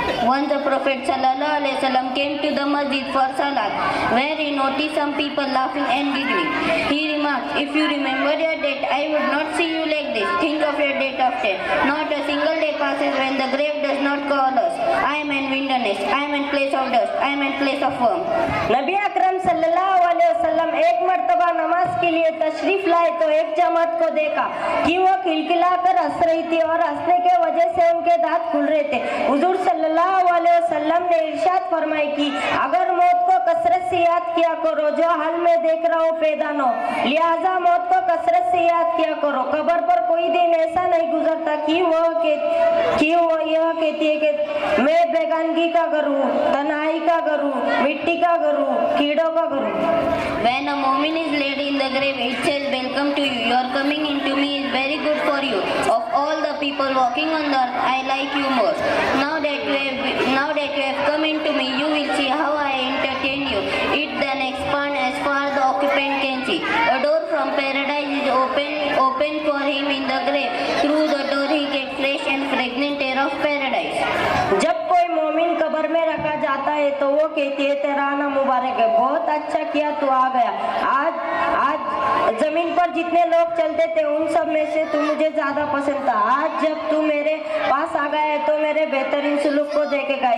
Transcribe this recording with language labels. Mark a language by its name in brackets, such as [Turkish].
[English] Once the Prophet ﷺ came to the masjid for salat, where he noticed some people laughing and giggling. He remarked, "If you remember your date, I would not see you like this. Think of your date of death. Not a single day passes when the grave does not call us. I am in wilderness. I am in place of dust. I am in place of worm." [Hindi] नबी अकरम सल्लल्लाहु अलैहि वसल्लम एक मर्तबा नमाज के लिए तशरीफ लाए तो एक जमात को देखा कि वो खिलखिलाकर हंस रही थी और हंसने के वजह से उनके दांत खुल रहे थे। हुजूर सल्लल्लाहु अलैहि वसल्लम ने इरशाद फरमाई कि अगर मौत को कसरत से याद किया करो जो हाल में देख रहा हो पैदा न हो, लिहाजा मौत को कसरत से याद किया करो। कब्र पर कोई दिन ऐसा नहीं गुजरता कि वो यह कहती है कि मैं बेगानगी का घर हूँ, तन्हाई का घर हूँ, मिट्टी का घर हूँ, कीड़ों का घर हूँ। [English] When a mu'min is laid in the grave, it says, "Welcome to you. Your coming into me is very good for you. Of all the people walking on the earth, I like you more. Now that you have come into me, you will see how I entertain you." It then expands as far as the occupant can see. A door from paradise is open for him in the grave. Through the door he gets fresh and fragrant air of paradise. [Hindi] जब कोई मोमिन कब्र में रखा जाता है तो वो कहती है तेरा आना मुबारक है, बहुत अच्छा किया तू आ गया। आज जमीन पर जितने लोग चलते थे उन सब में से तू मुझे ज्यादा पसंद था। आज जब तू मेरे पास आ गया है तो मेरे बेहतरीन सुलूक को देखेगा।